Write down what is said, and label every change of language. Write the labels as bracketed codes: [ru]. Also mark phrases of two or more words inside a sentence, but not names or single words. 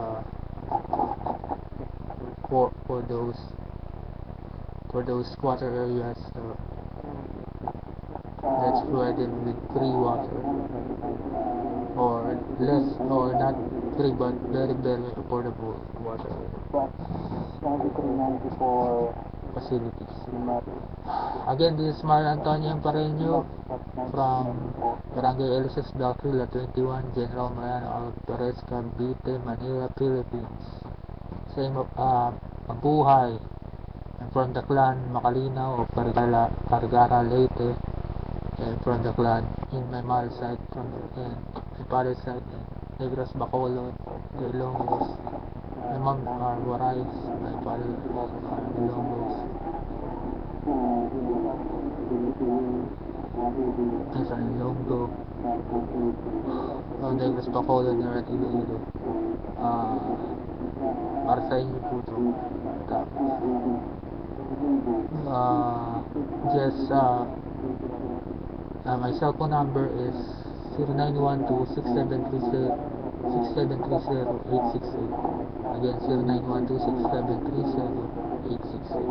[en] for those water areas that's provided with free water, or less, or not free but very affordable water facilities. Again, this is Mar Antonio Pareño from Barangay Elisos Block 21, General Mariano Alvarez, Cavite, Manila, Philippines. Same Mabuhay. I'm from the clan Makalinaw of Cargara, Leyte, and from the clan in my mother's side, and my father's side, Negros, Bacolod, the Ilonggos. My mom are Warais, my father Ilonggos. I'm from Ilonggo, Negros, Bacolod, and Iloilo. [tl] Para sa inyo po ito. [en] Just my cell phone number is 0912-6730-868. Again, 0912-6730-868.